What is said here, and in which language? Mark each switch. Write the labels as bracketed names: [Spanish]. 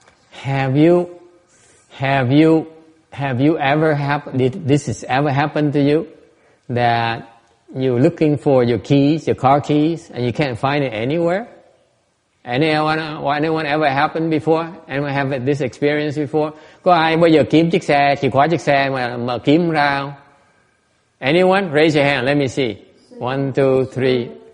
[English] Have you ever this has ever happened to you that you're looking for your keys, your car keys, and you can't find it anywhere? Anyone ever happened before? Anyone have this experience before? [Vietnamese] Có ai bao giờ kiếm chìa khóa chiếc xe mà kiếm ra không? [English] Anyone? Raise your hand. Let me see. 1, 2, 3.